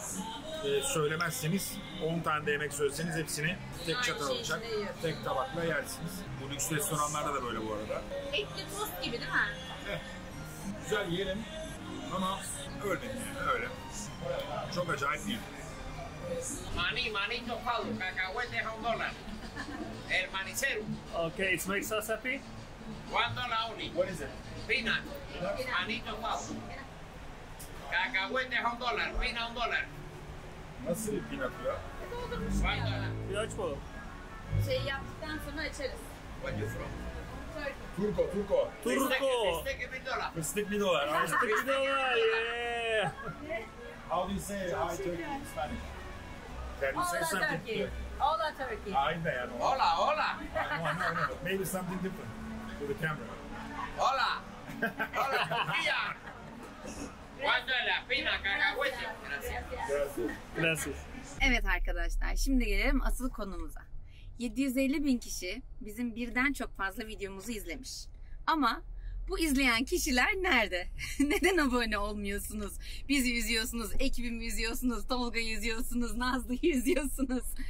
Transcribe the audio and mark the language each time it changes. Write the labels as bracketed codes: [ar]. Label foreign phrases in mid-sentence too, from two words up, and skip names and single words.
[tr] Söylemezseniz 10 tane de yemek söyleseniz hepsini tek çatal bıçak, tek tabakla yersiniz. Bu lüks restoranlarda da böyle bu arada. Etli tost gibi değil mi? Güzel yiyelim ama ölmeyin yani öyle. Çok acayip değil. [es] Maní tostado, cacahuetes a $1. El manicero, [en] Okay, it makes us happy. $1 only. What is it? Peanut, [es] maní tostado. Cacahuetes a $1, [en] peanut $1. [tr] Nasıl bir peanut ya? $1. Bir aç bakalım. Şey yaptıktan sonra açarız. [en] Where you from? Turko. Turko. Steak $1. [tr] Fıstık $1. $1, [en] yeah. How do you say hi Turkey in Spanish? Can you say Hola something? Turkey. Hola Turkey. [tr] Aynı yani. [es] Hola, hola. [en] No. Maybe something different to the camera. [es] Hola. Hola, tortilla. $1, peanut, cacahuetes. Gracias. Gracias. Gracias. [tr] Evet arkadaşlar, şimdi gelelim asıl konumuza. 750.000 kişi bizim birden çok fazla videomuzu izlemiş. Ama bu izleyen kişiler nerede? Neden abone olmuyorsunuz? Bizi üzüyorsunuz, ekibimi üzüyorsunuz, Tolga'yı üzüyorsunuz, Nazlı'yı üzüyorsunuz.